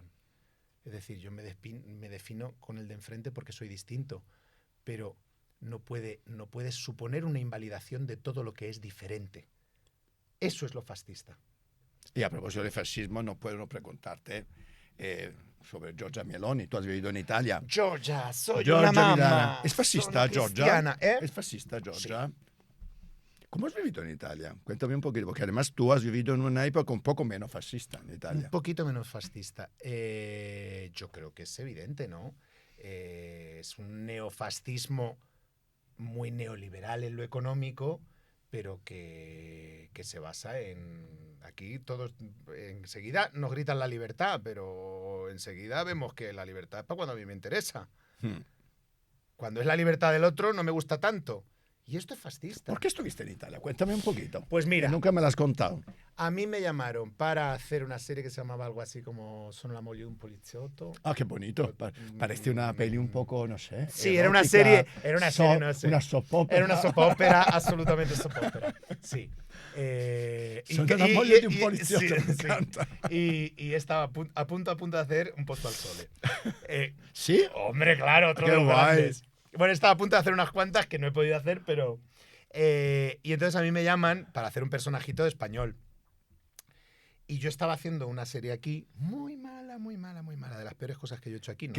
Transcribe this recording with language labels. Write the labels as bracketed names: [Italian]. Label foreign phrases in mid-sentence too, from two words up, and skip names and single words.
[Spanish] Es decir, yo me defino con el de enfrente porque soy distinto, pero no puedes suponer una invalidación de todo lo que es diferente. Eso es lo fascista. Y a propósito de fascismo, no puedo no preguntarte sobre Giorgia Meloni. Tú has vivido en Italia. Giorgia, soy [Italian] Giorgia una Milana. mamma. [Spanish] ¿Es fascista, [Italian] sono [Spanish] Giorgia? [Italian] cristiana, [Spanish] ¿eh? ¿Es fascista, Giorgia? ¿Cómo has vivido en Italia? Cuéntame un poquito, porque además tú has vivido en una época un poco menos fascista en Italia. Un poquito menos fascista. Yo creo que es evidente, ¿no? Es un neofascismo muy neoliberal en lo económico, pero que se basa en... Aquí todos enseguida nos gritan la libertad, pero enseguida vemos que la libertad es para cuando a mí me interesa. Cuando es la libertad del otro no me gusta tanto. Y esto es fascista. ¿Por qué estuviste en Italia? Cuéntame un poquito. Pues mira, Que nunca me lo has contado. a mí me llamaron para hacer una serie que se llamaba algo así como Sono la moglie de un poliziotto. Ah, qué bonito. Parece una peli un poco, no sé. Sí, era una erótica, serie, no sé. Una [English] soap opera. [Spanish] Era una [English] soap opera, [Spanish] absolutamente [English] soap opera. [Spanish] Sí. Sono la moglie di un poliziotto, sí, me sí. encanta. Y estaba a punto de hacer un posto al sole. ¿Sí? Hombre, claro, otro Qué de los guay. grandes. Bueno, estaba a punto de hacer unas cuantas que no he podido hacer, pero... y entonces a mí me llaman para hacer un personajito de español. Y yo estaba haciendo una serie aquí muy mala, de las peores cosas que yo he hecho aquí.